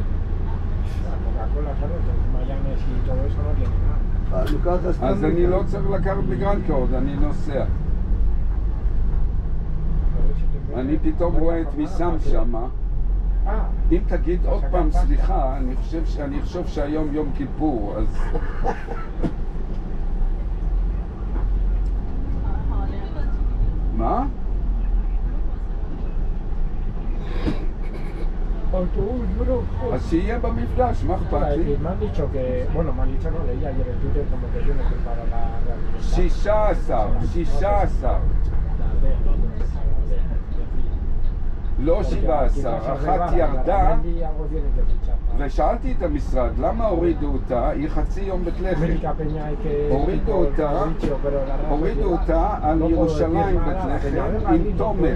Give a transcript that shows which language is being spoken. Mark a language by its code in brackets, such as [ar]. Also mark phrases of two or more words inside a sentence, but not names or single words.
[es] La Coca-Cola, ¿sabes? El mayonesa y todo eso no tiene nada. [he] לקראת אז הסתם. אני לא צריך לקחת בגרנד קוד, אני נוסע. אני פתאום רואה את ויסם שמה. אם תגיד עוד פעם סליחה, אני חושב שהיום יום כיפור, אז... מה? אז שיהיה במפגש, מה אכפת לי? [es] Me han dicho que, bueno, me han dicho, no leí ayer en Twitter como que tiene que ir para la rehabilitación. [he] 16. לא 17, אחת ירדה, ושאלתי את המשרד, למה הורידו אותה? היא חצי יום בית לחם. הורידו אותה על ירושלים בית לחם עם תומר.